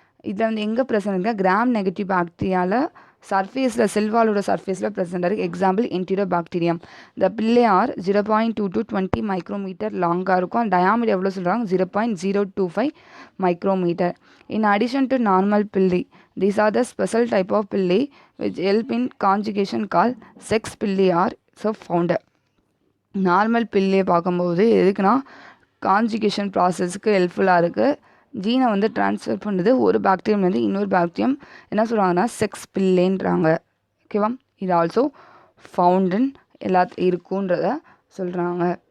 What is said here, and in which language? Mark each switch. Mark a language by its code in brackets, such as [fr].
[ta] இதில் வந்து எங்கே ப்ரெசென்ட் இருக்கா, கிராம் நெகட்டிவ் பாக்டீரியாவில் சர்ஃபேஸில், செல்வாலோட சர்ஃபேஸில் ப்ரெசென்ட் இருக்குது. Example என்டீரியோ bacterium. இந்த பில்லையார் 0.2 to 20 மைக்ரோமீட்டர் லாங்காக இருக்கும். டயாமீட்டர் எவ்வளோ சொல்கிறாங்க, 0.025 micrometre. [en] In addition to normal pili, these are the special type of pili which help in conjugation called sex pili are so found. [ta] Normal பில்லியை பார்க்கும்போது எதுக்குன்னா கான்ஜுகேஷன் ப்ராசஸ்க்கு ஹெல்ப்ஃபுல்லாக இருக்குது. ஜீனை வந்து ட்ரான்ஸ்ஃபர் பண்ணுது ஒரு பாக்டீரியம்லேருந்து இன்னொரு பாக்டீரியம். என்ன சொல்கிறாங்கன்னா செக்ஸ் பில்லேன்றாங்க, ஓகேவா. இது ஆல்சோ ஃபவுண்டன் இருக்குன்றத சொல்கிறாங்க.